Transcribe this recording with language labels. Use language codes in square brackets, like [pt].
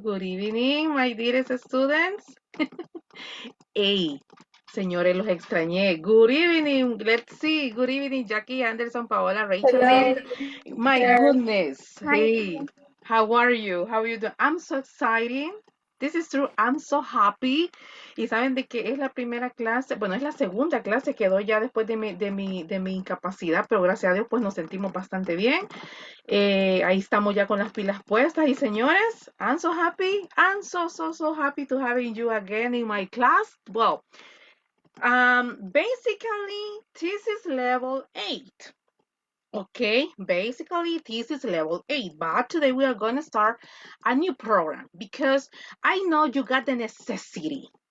[en] Good evening, my dearest students. [es] Hey, señores, los extrañé. [en] Good evening. Let's see. Good evening, Jackie, Anderson, Paola, Rachel, Hello, Lynn. My teacher. goodness. Hi. Hey, how are you? How are you doing? I'm so excited. This is true. I'm so happy. [es] Y saben de que es la primera clase, bueno, es la segunda clase que doy ya después de mi incapacidad, pero gracias a Dios pues nos sentimos bastante bien. Ahí estamos ya con las pilas puestas y señores, [en] I'm so happy. I'm so happy to having you again in my class. Well, basically, this is level 8. Okay, basically this is level 8, but today we are going to start a new program because I know you got the necessity.